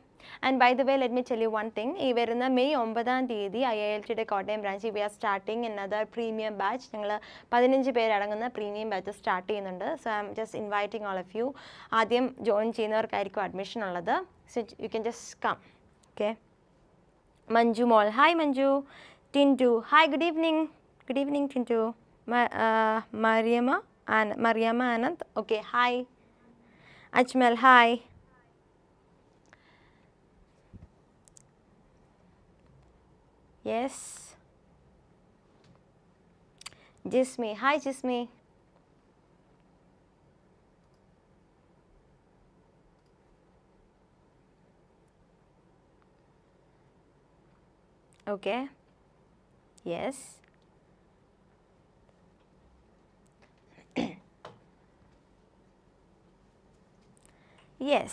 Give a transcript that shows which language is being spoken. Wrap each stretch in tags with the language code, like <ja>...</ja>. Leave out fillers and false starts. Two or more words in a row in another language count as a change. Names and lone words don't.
<en>And by the way, let me tell you one thing. May 9 IILT Kottayam branch, we are starting another premium batch. We are 15 premium batch starting. So I am just inviting all of you. Adyam join admission. So you can just come. Okay. Manju Mall, hi Manju. Tintu, hi, good evening. Good evening, Tintu. Mariama Anand, okay, hi. Ajmal, hi. Yes. Jismi. Hi, Jismi. Okay. Yes. Yes.</en>